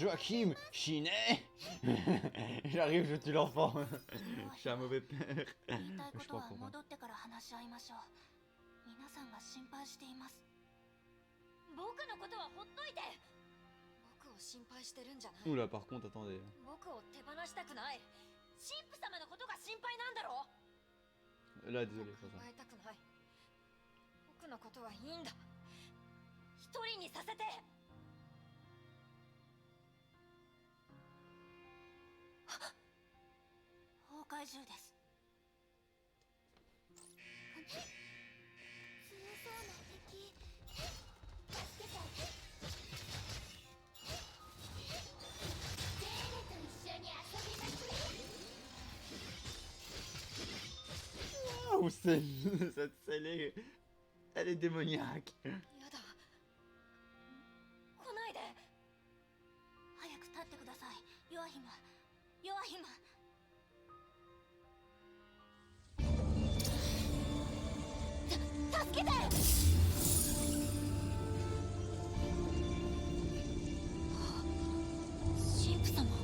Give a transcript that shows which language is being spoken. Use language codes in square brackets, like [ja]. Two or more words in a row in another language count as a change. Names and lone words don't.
[fr] Joachim, Chinet. J'arrive, je tue l'enfant. Je suis un mauvais père. [ja] 言いたいこ [fr] Je sais [ja] と [fr] pas [ja] は [fr] pourquoi. [ja] 戻ってから話し合いましょう。皆さんが心配しています。僕のことはほっといて。僕を心配してるんじゃない。 [fr] Oula, par contre, attendez. [ja] 僕を手放したくない。神父様のことが心配なんだろ。 [fr] Là, désolé, c'est [ja] 考 [fr] ça. [ja] えたくない。僕のことはいいんだ。一人にさせて。崩壊銃です。強そうな敵。助けて。ゼーレと一緒に遊びます。 [fr] Waouh, cette scellée, elle est démoniaque. [ja] やだ。来ないで。早く立ってください。ヨアヒム、ヨアヒム。助けて。神父様。